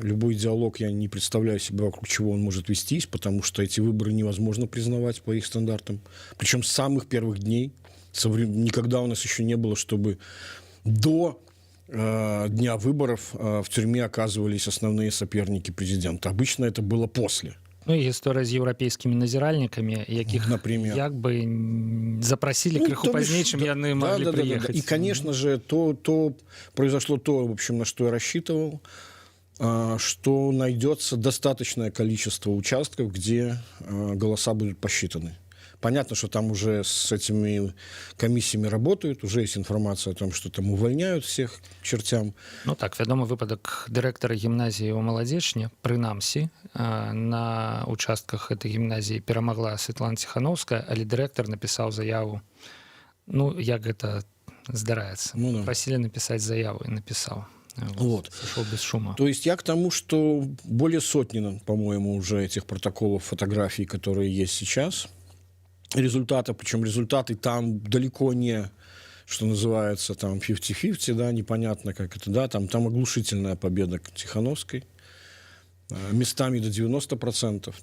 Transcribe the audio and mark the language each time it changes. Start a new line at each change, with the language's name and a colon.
Russian: Любой диалог, я не представляю себе, вокруг чего он может вестись, потому что эти выборы невозможно признавать по их стандартам. Причем с самых первых дней. Никогда у нас еще не было, чтобы до дня выборов в тюрьме оказывались основные соперники президента. Обычно это было после.
Belarusian: Ну і гісторыя з еўрапейскімі назіральнікамі, якіх як бы запросили крыху пазней, чым яны могли приехать.
Russian: И, конечно же, произошло то, в общем, на что я рассчитывал, что найдется достаточное количество участков, где голоса будут посчитаны. Понятно, что там уже с этими комиссиями работают, уже есть информация о том, что там увольняют всех к чертям.
Belarusian: Ну так, вядомы выпадак дырэктара гімназіі ў Маладзечні, прынамсі,
Russian: на участках этой
Belarusian: гімназіі перамагла Светлана Ціхановская, але дырэктар напісаў заяву, ну, як гэта здараецца.
Russian: Ну, да. Просили написать заяву, и написал. Вот. Сошел без шума. То есть я к тому, что более сотни, по-моему, уже этих протоколов, фотографий, которые есть сейчас, результаты, причем результаты там далеко не, что называется, там 50-50, да, непонятно как это, да, там оглушительная победа Тихановской, местами до 90%.